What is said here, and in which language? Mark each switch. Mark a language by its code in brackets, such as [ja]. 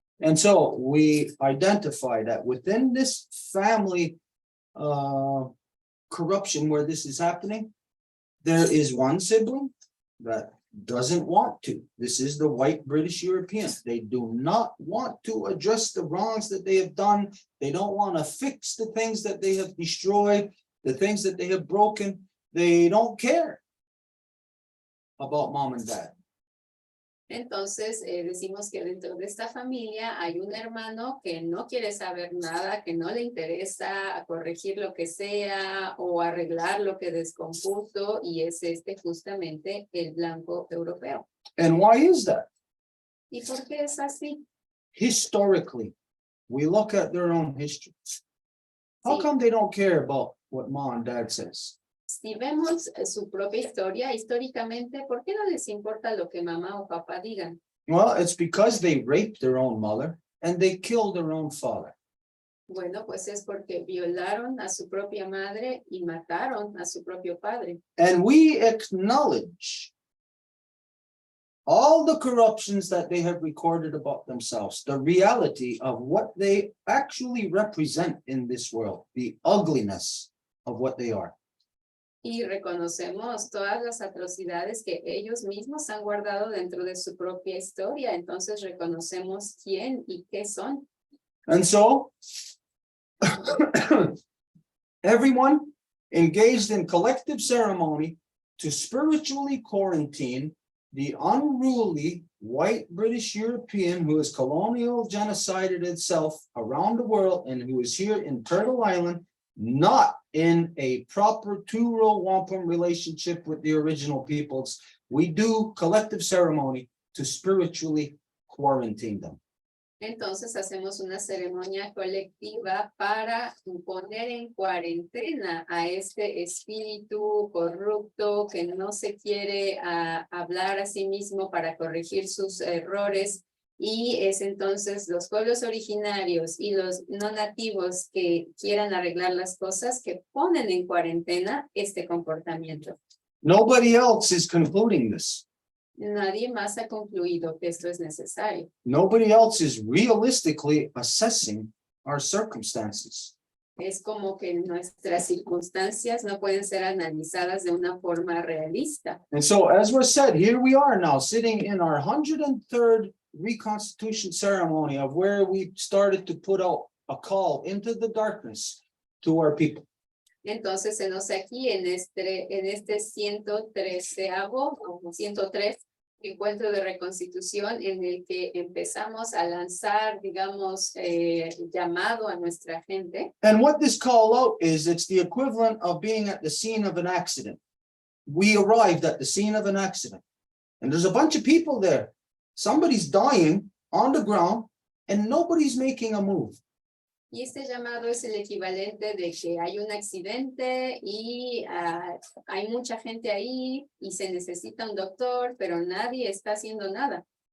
[en] And so we identify that within this family corruption where this is happening, there is one sibling that doesn't want to. This is the white British European. They do not want to address the wrongs that they have done. They don't want to fix the things that they have destroyed, the things that they have broken. They don't care about mom and dad. [es] Entonces, decimos que dentro de esta familia hay un hermano que no quiere saber nada, que no le interesa corregir lo que sea o arreglar lo que descompuso, y es justamente el blanco europeo. [en] And why is that? [es] ¿Y por qué es así? [en] Historically, we look at their own history. How [es] Sí. [en] come they don't care about what mom and dad says? [es] Si vemos su propia historia, históricamente, ¿por qué no les importa lo que mamá o papá digan? [en] Well, it's because they raped their own mother and they killed their own father. [es] Bueno, pues es porque violaron a su propia madre y mataron a su propio padre. [en] And we acknowledge all the corruptions that they have recorded about themselves, the reality of what they actually represent in this world, the ugliness of what they are. [es] Y reconocemos todas las atrocidades que ellos mismos han guardado dentro de su propia historia. Entonces reconocemos quién y qué son. [en] And so, everyone engaged in collective ceremony to spiritually quarantine the unruly white British European who has colonial genocided itself around the world and who is here in Turtle Island, not in a proper two-row wampum relationship with the original peoples. We do collective ceremony to spiritually quarantine them. [es] Entonces hacemos una ceremonia colectiva para poner en cuarentena a este espíritu corrupto que no se quiere hablar a sí mismo para corregir sus errores. Y es entonces los pueblos originarios y los no nativos que quieran arreglar las cosas que ponen en cuarentena este comportamiento. [en] Nobody else is concluding this. [es] Nadie más ha concluido que esto es necesario. [en] Nobody else is realistically assessing our circumstances. [es] Es como que nuestras circunstancias no pueden ser analizadas de una forma realista. [en] And so, as was said, here we are now sitting in our 103rd Reconstitution ceremony of where we started to put out a call into the darkness to our people. [es] Entonces, enos aquí en este 113avo o 103 encuentro de reconstitución en el que empezamos a lanzar, digamos, llamado a nuestra gente. [en] And what this call out is, it's the equivalent of being at the scene of an accident. We arrived at the scene of an accident, and there's a bunch of people there. Somebody's dying on the ground, and nobody's making a move. [es] Y este llamado es el equivalente de que hay un accidente y hay mucha gente ahí y se necesita un doctor, pero nadie está haciendo nada.